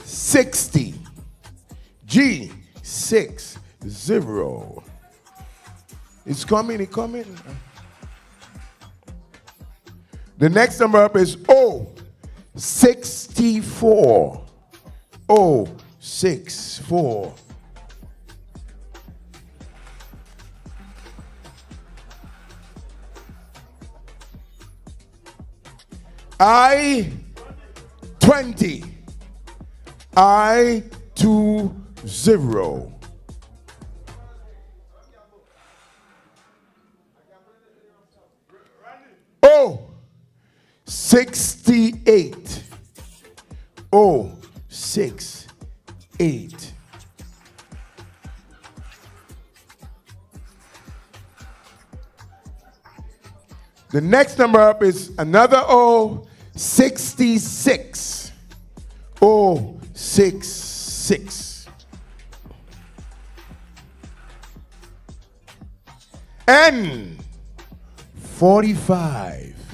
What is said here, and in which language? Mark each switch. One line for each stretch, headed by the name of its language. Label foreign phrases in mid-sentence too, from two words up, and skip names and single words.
English: 60. G60. It's coming, it's coming. The next number up is O64. O64. I20. I20. O68. O68. The next number up is another O66. O66. N45.